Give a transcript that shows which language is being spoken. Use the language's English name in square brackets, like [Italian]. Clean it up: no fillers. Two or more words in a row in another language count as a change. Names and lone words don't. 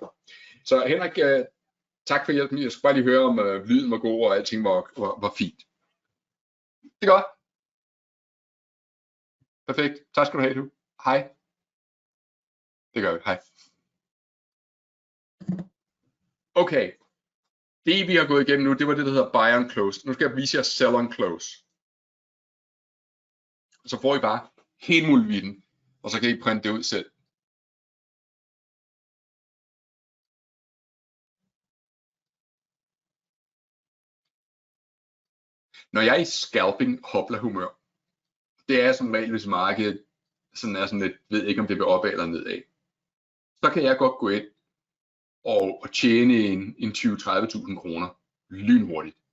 [Danish] Så Henrik, tak for hjælpen. Jeg skulle bare lige høre, om lyden var god, og alting var fint. Det er godt. Perfekt. Tak skal du have, du. Hej. Det gør vi. Hej. Okay. Det vi har gået igennem nu, det var det, der hedder [English] buy on close. [Danish] Nu skal jeg vise jer [English] sell on close. [Danish] Så får I bare helt muligheden, og så kan I printe det ud selv. Når jeg er i scalping hopla humør, det er som regel, hvis markedet sådan lidt, ved ikke om det vil opad eller nedad, så kan jeg godt gå ind og tjene en 20-30.000 kroner lynhurtigt.